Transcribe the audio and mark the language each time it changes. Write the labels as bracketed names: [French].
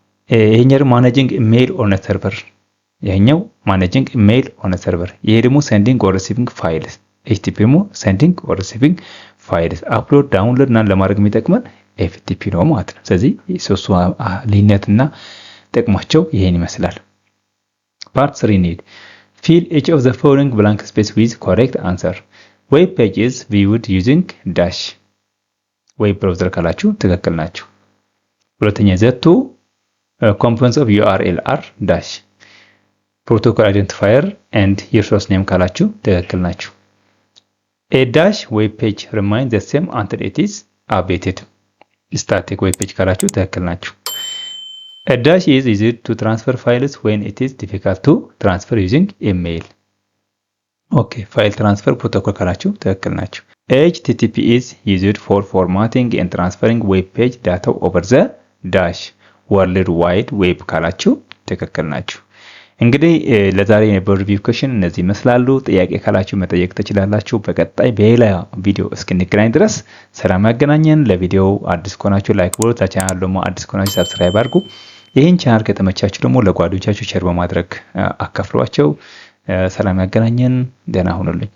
[English] ይሄኛው ማኔጂንግ ኢሜል ኦን ሰርቨር፣ ይሄኛው ማኔጂንግ ኢሜል ኦን ሰርቨር። [Amharic] ይሄ ደግሞ [English] ሴንዲንግ ኦር ሪሲቪንግ ፋይልስ። HTTP ሞ ሴንዲንግ ኦር ሪሲቪንግ ፋይልስ አፕሎድ ዳውንሎድ [Amharic] እና ለማድረግ የሚጠቅመን [English] FTP [Amharic] ነው ማለት ነው። ስለዚህ ሶስቱ ልዩነትና ጥቅማቸው ይሄን ይመስላል። [English] Part 3 need fill each of the following blank space with correct answer. Web page is viewed using dash. ዌብ ብራውዘር [Amharic] ካላችሁ ትክክል ናችሁ። [English] ሁለተኛ the two components of URL are dash. Protocol identifier and your source name [Amharic] ካላችሁ ትክክል ናችሁ። [English] A dash web page remains the same until it is updated. Static web page [Amharic] ካላችሁ ትክክል ናችሁ። [English] A dash is used to transfer files when it is difficult to transfer using email. Okay, file transfer protocol [Amharic] ካላችሁ ትክክል ናችሁ። [English] HTTP is used for formatting and transferring web page data over the dash. [Amharic] World Wide Web ካላችሁ ትክክል ናችሁ። እንግዲህ ለዛሬ የነበረው ሪቪው ኩዌሽን እነዚህ ይመስላሉ። ጥያቄ ካላችሁ መጠየቅ ትችላላችሁ። በቀጣይ በሌላ ቪዲዮ እስክንገናኝ ድረስ ሰላም ያገናኘን። ለቪዲዮው አዲስ ከሆናችሁ ላይክ ብሎ ለቻናሉ ደግሞ አዲስ ከሆናችሁ ሰብስክራይብ አድርጉ። ይህን ቻናል ከተመቻችሁ ደግሞ ለጓደኞቻችሁ ሼር በማድረግ አካፍሏቸው። ሰላም ያገናኘን። ደህና ሁኑልኝ።